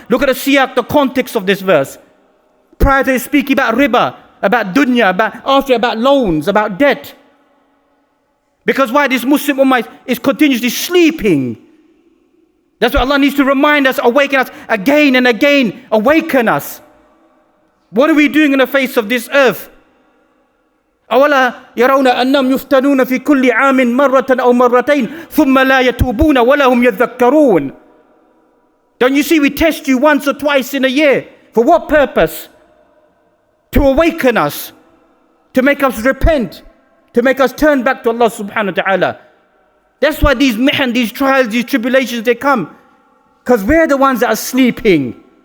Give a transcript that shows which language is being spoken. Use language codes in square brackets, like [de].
[en] Look at the siyaq, the context of this verse. Prior to speaking about riba, about dunya, about loans, about debt. Because why this Muslim ummah is continuously sleeping. That's why Allah needs to remind us, awaken us again and again. Awaken us. What are we doing in the face of this earth? [ar] أولا يرون أنهم يفتنون في كل عام مرة أو مرتين ثم لا يتوبون ولا هم يذكرون. [en] Don't you see we test you once or twice in a year? For what purpose? To awaken us. to make us repent, to make us turn back to Allah subhanahu wa ta'ala. That's why these mihan, these trials, these tribulations, they come. Because we're the ones that are sleeping.